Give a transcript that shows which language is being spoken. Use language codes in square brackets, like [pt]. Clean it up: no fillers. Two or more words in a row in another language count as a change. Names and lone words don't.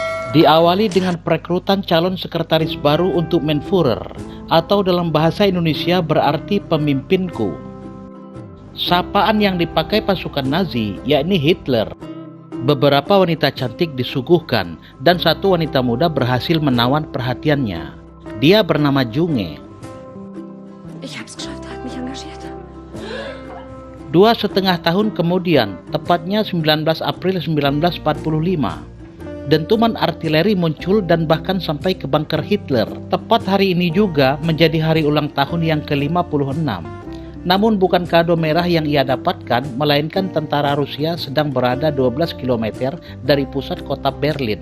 [id] Diawali dengan perekrutan calon sekretaris baru untuk Menführer, atau dalam bahasa Indonesia berarti pemimpinku. Sapaan yang dipakai pasukan Nazi yakni Hitler. Beberapa wanita cantik disuguhkan dan satu wanita muda berhasil menawan perhatiannya. Dia bernama Junge. [de] Ich hab's geschafft, hat mich engagiert. [id] 2,5 tahun kemudian, tepatnya 19 April 1945, dentuman artileri muncul dan bahkan sampai ke bunker Hitler. Tepat hari ini juga menjadi hari ulang tahun yang ke-56. Namun bukan kado merah yang ia dapatkan, melainkan tentara Rusia sedang berada 12 km dari pusat kota Berlin.